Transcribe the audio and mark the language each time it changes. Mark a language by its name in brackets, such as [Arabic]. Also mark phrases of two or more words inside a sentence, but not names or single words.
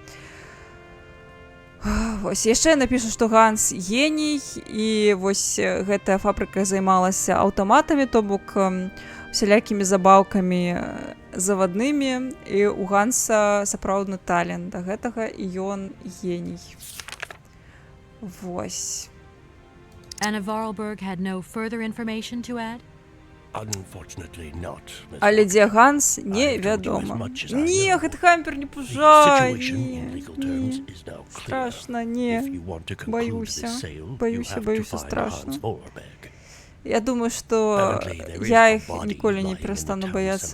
[Belarusian] Вось, яшчэ напішу, што Ганс геній, і вось гэтая фабрыка займалася аўтаматамі, то бок усялякімі забаўкамі заваднымі, і у Ганса сапраўдны талент да гэтага, і ён геній. Вось. [English] Anna Vorarlberg had no further information to add? [Belarusian] Але дзе Ганс, невядома. Не, гэты хампер не пужай, не. Страшна, не. Баюся, страшна. Я думаю, што я іх ніколі не перастану баяцца.